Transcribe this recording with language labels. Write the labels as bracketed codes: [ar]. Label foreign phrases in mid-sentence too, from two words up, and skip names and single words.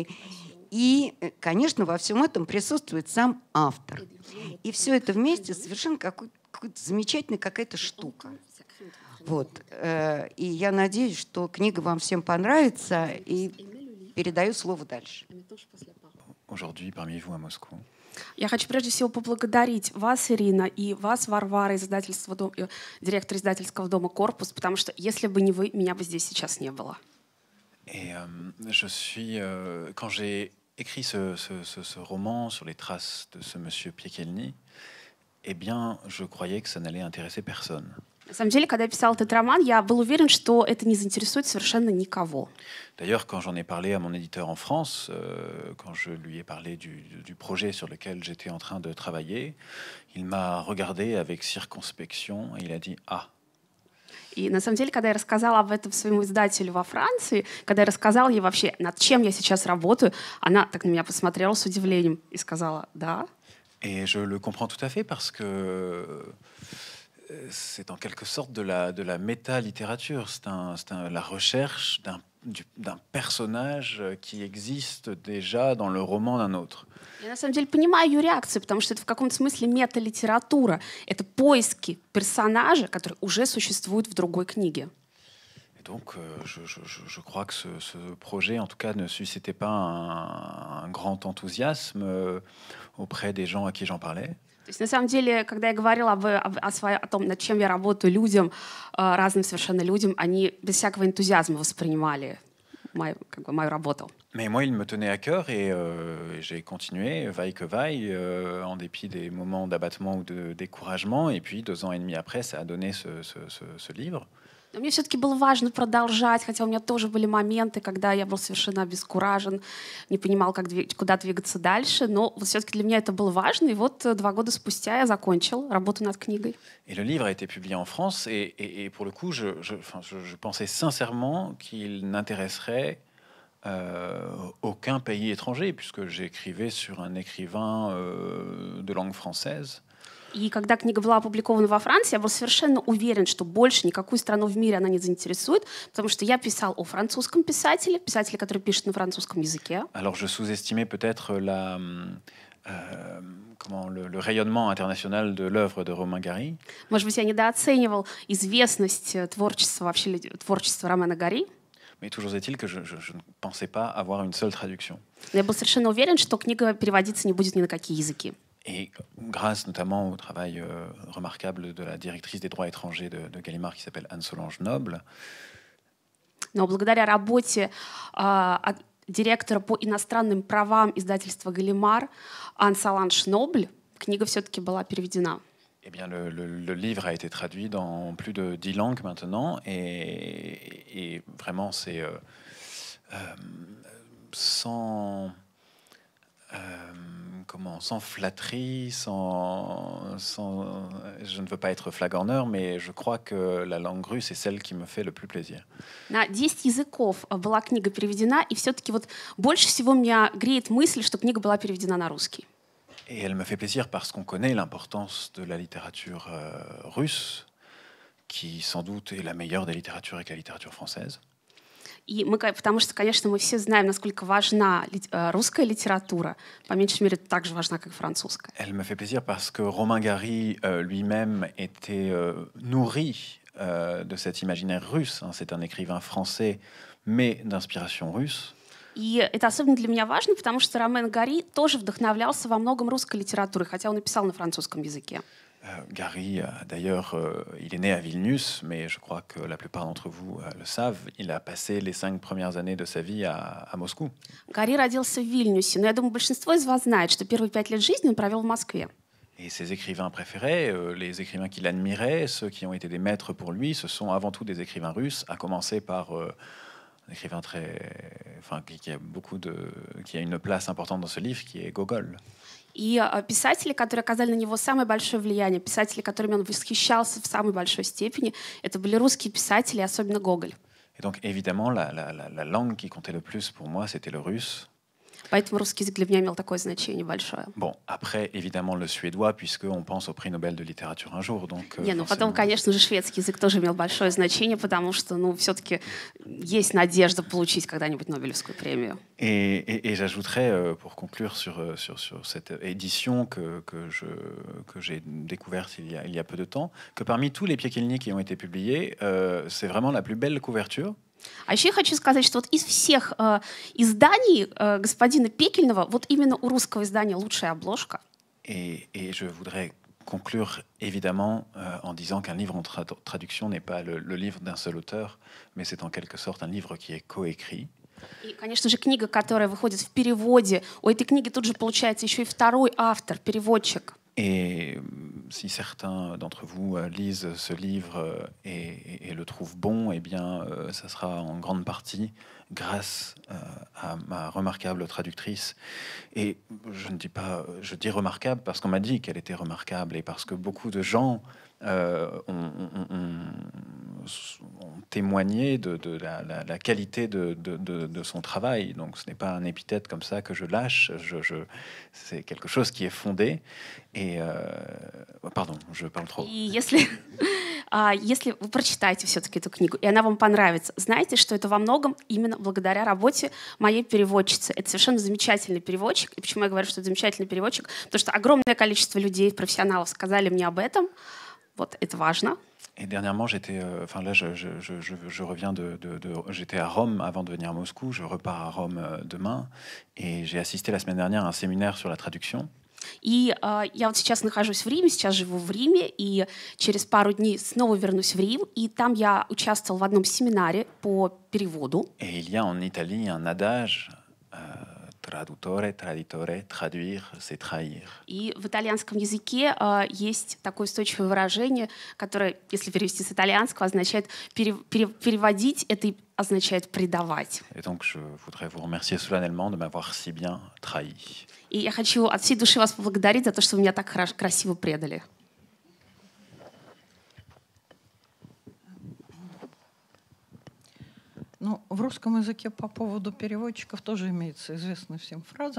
[ru] И, конечно, во всем этом присутствует сам автор. И все это вместе совершенно какая-то замечательная какая-то штука. Вот. И я надеюсь, что книга вам всем понравится, и передаю слово дальше. [fr] Aujourd'hui parmi vous à Moscou. [ru] Я хочу прежде всего поблагодарить вас, Ирина, и вас, Варвара, директор издательского дома «Корпус», потому что если бы не вы, меня бы здесь сейчас не было. [fr] Et quand j'ai écrit ce roman sur les traces de ce monsieur Piekielny, eh bien, je croyais que ça n'allait intéresser personne. [ru] На самом деле, когда я писал этот роман, я был уверен, что это не заинтересует совершенно никого. [fr] D'ailleurs, quand j'en ai parlé à mon éditeur en France, quand je lui ai parlé du projet sur lequel j'étais en train de travailler, il m'a regardé avec circonspection et il a dit « Ah ». [ru] И на самом деле, когда я рассказала об этом своему издателю во Франции, когда я рассказала ей вообще, над чем я сейчас работаю, она так на меня посмотрела с удивлением и сказала «Да». [fr] Et je le comprends tout à fait parce que c'est en quelque sorte de la méta-littérature. C'est la recherche d'un personnage qui existe déjà dans le roman d'un autre. [ru] Я на самом деле понимаю ее реакцию, потому что это в каком-то смысле мета-литература. Это поиски персонажа, который уже существует в другой книге. [fr] Et donc, je crois que ce projet, en tout cas, ne suscitait pas un grand enthousiasme auprès des gens à qui j'en parlais. [ru] То есть, на самом деле, когда я говорила о том, над чем я работаю людям, разным совершенно людям, они без всякого энтузиазма воспринимали мою работу. [fr] Mais moi, il me tenait à cœur et j'ai continué, vaille que vaille, en dépit des moments d'abattement ou de découragement. Et puis, 2 ans et demi après, ça a donné ce livre. [ru] Но мне все-таки было важно продолжать, хотя у меня тоже были моменты, когда я был совершенно обескуражен, не понимал, куда двигаться дальше, но все-таки для меня это было важно, и вот 2 года спустя я закончил работу над книгой. [fr] Et le livre a été publié en France, et pour le coup, je pensais sincèrement qu'il n'intéresserait aucun pays étranger, puisque j'écrivais sur un écrivain de langue française. [ru] И когда книга была опубликована во Франции, я был совершенно уверен, что больше никакую страну в мире она не заинтересует, потому что я писал о французском писателе, который пишет на французском языке. [fr] Alors je sous-estimais peut-être le rayonnement international de l'œuvre de Romain Gary. [ru] Может быть, я недооценивал известность творчества Ромена Гари. [fr] Mais toujours est-il que je ne pensais pas avoir une seule traduction. [ru] Я был совершенно уверен, что книга переводиться не будет ни на какие языки. [fr] Et grâce notamment au travail remarquable de la directrice des droits étrangers de Gallimard qui s'appelle Anne-Solange Noble. [ru] Но благодаря работе директора по иностранным правам издательства Галимар Анne-Solange Noble, книга все-таки была переведена. [fr] Eh bien, le livre a été traduit dans plus de 10 langues maintenant, et vraiment, c'est sans, sans flatterie, je ne veux pas être flagorneur, mais je crois que la langue russe est celle qui me fait le plus plaisir. [ru] На 10 языков была книга переведена, и все-таки вот больше всего меня греет мысль, что книга была переведена на русский. [fr] Et elle me fait plaisir parce qu'on connaît l'importance de la littérature russe, qui sans doute est la meilleure des littératures avec la littérature française. [ru] И мы, потому что, конечно, мы все знаем, насколько важна русская литература, по меньшей мере, так же важна, как французская. [fr] Elle me fait plaisir parce que Romain Gary lui-même était nourri de cet imaginaire russe. C'est un écrivain français, mais d'inspiration russe. [ru] И это особенно для меня важно, потому что Ромен Гари тоже вдохновлялся во многом русской литературой, хотя он и писал на французском языке. [fr] Gary, d'ailleurs, il est né à Vilnius, mais je crois que la plupart d'entre vous le savent, il a passé les 5 premières années de sa vie à Moscou. [ru] Гари родился в Вильнюсе, но я думаю, большинство из вас знает, что первые 5 лет жизни он провел в Москве. [fr] Et ses écrivains préférés, les écrivains qu'il admirait, ceux qui ont été des maîtres pour lui, ce sont avant tout des écrivains russes, à commencer par un écrivain qui a une place importante dans ce livre, qui est Gogol. [ru] И писатели, которые оказали на него самое большое влияние, писатели, которыми он восхищался в самой большой степени, это были русские писатели, особенно Гоголь. [fr] Et donc évidemment, la langue qui comptait le plus pour moi, c'était le russe. [ru] Поэтому русский язык для меня имел такое значение большое. [fr] Bon, après, évidemment, le suédois, puisqu'on pense au prix Nobel de littérature un jour. Donc, [ru] Потом, конечно же, шведский язык тоже имел большое значение, потому что, все-таки есть надежда получить когда-нибудь Нобелевскую премию. [fr] Et j'ajouterais, pour conclure sur cette édition que j'ai découverte il y a peu de temps, que parmi tous les Piekielni qui ont été publiés, c'est vraiment la plus belle couverture. [ru] А еще я хочу сказать, что вот из всех изданий господина Пекельного, вот именно у русского издания лучшая обложка. [fr] Et je voudrais conclure évidemment en disant qu'un livre en traduction n'est pas le livre d'un seul auteur, mais c'est en quelque sorte un livre qui est coécrit. [ru] И, конечно же, книга, которая выходит в переводе, у этой книги тут же получается еще и второй автор, переводчик. [fr] Et si certains d'entre vous lisent ce livre et le trouvent bon, eh bien, ça sera en grande partie grâce à ma remarquable traductrice. Et je dis remarquable parce qu'on m'a dit qu'elle était remarquable et parce que beaucoup de gens ont témoigné de la qualité de son travail. Donc ce n'est pas un épithète comme ça que je lâche, c'est quelque chose qui est fondé. Et pardon, je parle trop. [ru] И если вы прочитаете все-таки эту книгу, и она вам понравится, знайте, что это во многом именно благодаря работе моей переводчицы. Это совершенно замечательный переводчик. И почему я говорю, что это замечательный переводчик? Потому что огромное количество людей, профессионалов сказали мне об этом. Вот, это важно. [fr] Et dernièrement, j'étais, je reviens j'étais à Rome avant de venir à Moscou. Je repars à Rome demain, et j'ai assisté la semaine dernière à un séminaire sur la traduction. [ru] И я вот сейчас нахожусь в Риме, сейчас живу в Риме, и через пару дней снова вернусь в Рим, и там я участвовал в одном семинаре по переводу. [fr] Et il y a en Italie un adage. [it] Tradutore, traditore, [fr] traduire, c'est trahir. [ru] И в итальянском языке есть такое устойчивое выражение, которое, если перевести с итальянского, означает переводить, это означает предавать. [fr] Et donc, je voudrais vous remercier solennellement de m'avoir si bien trahi. [ru] И я хочу от всей души вас поблагодарить за то, что вы меня так красиво предали. Ну, в русском языке по поводу переводчиков тоже имеется известная всем фраза.